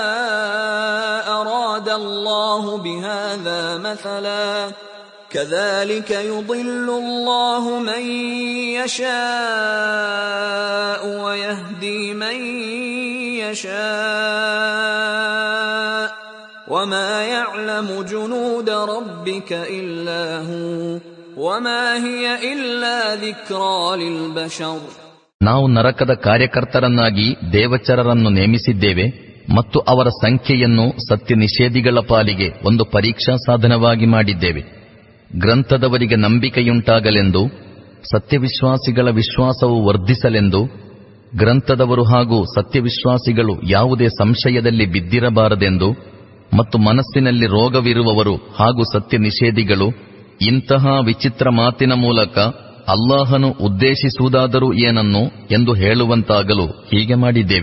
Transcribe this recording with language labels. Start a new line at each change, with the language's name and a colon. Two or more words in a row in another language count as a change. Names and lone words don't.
Arabic: أراد الله بهذا مثلا كذلك يضل الله من يشاء ويهدي من يشاء وما يعلم جنود ربك إلا هو وما هي إلا ذكرى للبشر.
Kannada: ನಾವು ನರಕದ ಕಾರ್ಯಕರ್ತರನ್ನಾಗಿ ದೇವಚರರನ್ನು ನೇಮಿಸಿದ್ದೇವೆ ಮತ್ತು ಅವರ ಸಂಖ್ಯೆಯನ್ನು ಸತ್ಯ ನಿಷೇಧಿಗಳ ಪಾಲಿಗೆ ಒಂದು ಪರೀಕ್ಷಾ ಸಾಧನವಾಗಿ ಮಾಡಿದ್ದೇವೆ. ಗ್ರಂಥದವರಿಗೆ ನಂಬಿಕೆಯುಂಟಾಗಲೆಂದು ಸತ್ಯವಿಶ್ವಾಸಿಗಳ ವಿಶ್ವಾಸವು ವರ್ಧಿಸಲೆಂದು ಗ್ರಂಥದವರು ಹಾಗೂ ಸತ್ಯವಿಶ್ವಾಸಿಗಳು ಯಾವುದೇ ಸಂಶಯದಲ್ಲಿ ಬಿದ್ದಿರಬಾರದೆಂದು ಮತ್ತು ಮನಸ್ಸಿನಲ್ಲಿ ರೋಗವಿರುವವರು ಹಾಗೂ ಸತ್ಯ ನಿಷೇಧಿಗಳು ಇಂತಹ ವಿಚಿತ್ರ ಮಾತಿನ ಮೂಲಕ ಅಲ್ಲಾಹನು ಉದ್ದೇಶಿಸುವುದಾದರೂ ಏನನ್ನು ಎಂದು ಹೇಳುವಂತಾಗಲು ಹೀಗೆ ಮಾಡಿದ್ದೇವೆ.